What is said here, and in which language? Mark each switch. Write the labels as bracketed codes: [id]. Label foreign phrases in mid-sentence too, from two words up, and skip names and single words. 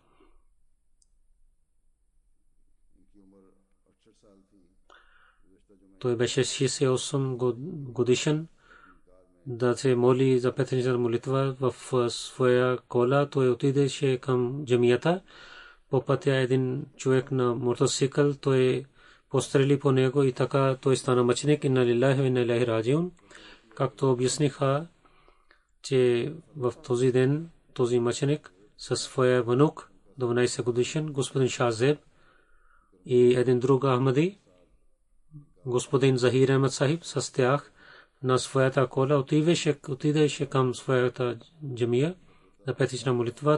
[bg] Той беше 68 годишен. Да се моли за петъчна молитва в своя кола. Той отидеше към джамията. По пътя един човек на мотоцикъл, той пострели по него и така той стана мъченик. [ar] إنا لله وإنا إليه راجعون. [bg] Както обясниха, че в този ден този мъченик със своя внук, 12 годишен, господин Шазеб, и един друг Ахмади, господин Захир Ахмед Сахиб, с тях на своята кола отидеше към своята джамия за петъчна молитва.